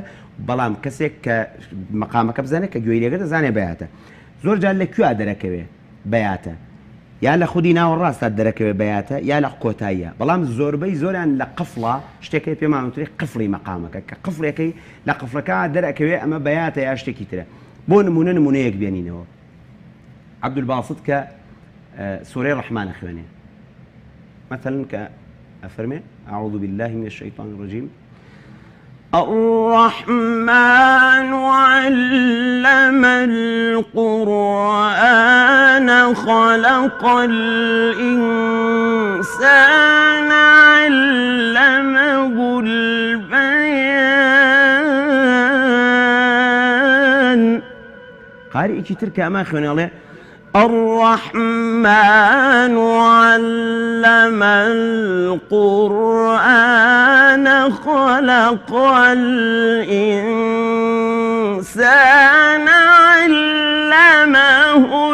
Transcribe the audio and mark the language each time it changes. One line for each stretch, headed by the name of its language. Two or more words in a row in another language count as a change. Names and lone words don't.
Central Kurdish: بەڵام کەسێک کە مەقامەکە بزانێت کە گوێی لێگە دەزانێ بەیاتە زۆر جار لە کوێ دەرەکەوێ بەیاتە یا لە خودی ناوەڕاستە دەرەکەوێ بەیاتە یا لە کۆتاییە بەڵام زۆربەی زۆریان لە قفڵە شتێکی پێمانوتری قفڵی مەقامەکە کە قفڵێکی لە قفڵەکە دەرەکەوێ ئەمە بەیاتە یا شتێکی ترە بۆ نمونەیەک بێنینەوە عەبدولباست کە سورەی ڕەحمانە خوێنێ مثلا کە ئەفەرمێ
Arabic: أعوذ بالله من الشيطان الرجيم الرحمن علم القرآن خلق الإنسان علمه البيان قارئ كتير كما خواني الرحمن علم القرآن خلق الإنسان علمه